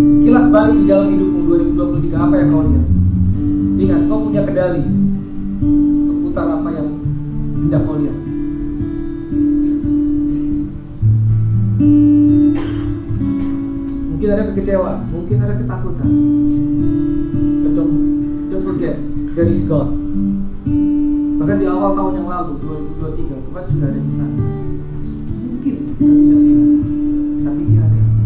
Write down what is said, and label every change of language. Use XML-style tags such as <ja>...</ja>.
<id>Kilas balik di dalam hidupmu 2023. Apa yang kau lihat? Ingat, kau punya kendali untuk putar apa yang hendak kau lihat. Mungkin ada kekecewaan, mungkin ada ketakutan.</id> <en>But don't forget, there is God.</en> <id>Bahkan di awal tahun yang lalu, 2023, Tuhan sudah ada di sana. Mungkin kita tidak lihat, tapi Dia ada.</id>